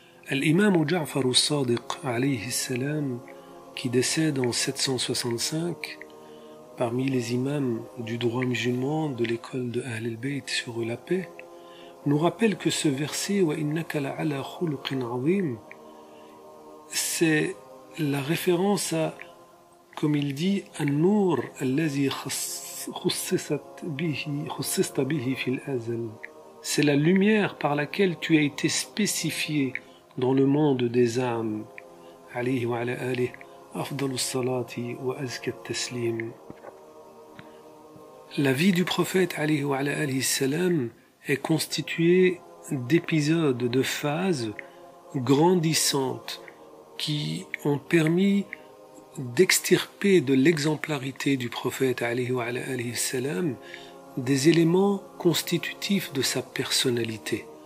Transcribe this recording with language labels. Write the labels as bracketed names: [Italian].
[French] L'imam Ja'far al-Sadiq, [Arabic] alayhi salam, [French] qui décède en 765, parmi les imams du droit musulman de l'école de Ahl al-Bayt sur la paix, nous rappelle que ce verset [Arabic] وَإِنَّكَ لَعَلَى خُلُقٍ عَظِيمٍ, [French] c'est la référence à, comme il dit, [Arabic] النور الذي خصصت به في الأزل. [French] C'est la lumière par laquelle tu as été spécifié dans le monde des âmes. [Arabic] عليه وعلى آله أفضل الصلاة وأزكى التسليم. [French] La vie du prophète [Arabic] عليه وعلى آله السلام [French] est constituée d'épisodes, de phases grandissantes qui ont permis d'extirper de l'exemplarité du prophète [Arabic] alayhi wa alayhi salam [French] des éléments constitutifs de sa personnalité.